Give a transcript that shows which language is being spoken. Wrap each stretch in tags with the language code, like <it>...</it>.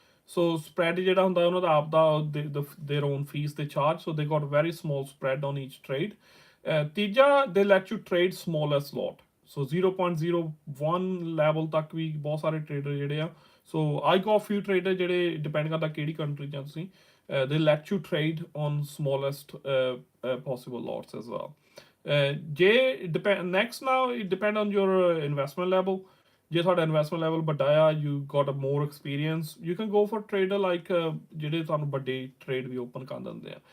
<en>So spread</en> <pa>ਜਿਹੜਾ ਹੁੰਦਾ ਉਹਨਾਂ ਦਾ ਆਪ ਦਾ</pa> <en>their own fees they charge, so they got very small spread on each trade.</en> <pa>ਤੀਜਾ</pa> <en>they let you trade smallest lot, so</en> <pa>0.01 level ਤੱਕ ਵੀ ਬਹੁਤ ਸਾਰੇ ਟ੍ਰੇਡਰ ਜਿਹੜੇ ਆ।</pa> <en>So I got few trader</en> <pa>ਜਿਹੜੇ ਡਿਪੈਂਡ ਕਰਦਾ ਕਿਹੜੀ ਕੰਟਰੀ ਜਾਂ ਤੁਸੀਂ</pa> <en>they let you trade on smallest possible lots as well. ਜੇ next now it depend on your investment level.</en> <pa>ਜੇ ਤੁਹਾਡਾ ਇਨਵੈਸਟਮੈਂਟ ਲੈਵਲ ਵੱਡਾ ਆ</pa> <en>you got a more experience, you can go for trader like</en> <pa>ਜਿਹੜੇ ਤੁਹਾਨੂੰ ਵੱਡੇ trade ਵੀ open ਕਰ ਦਿੰਦੇ ਆ।</pa>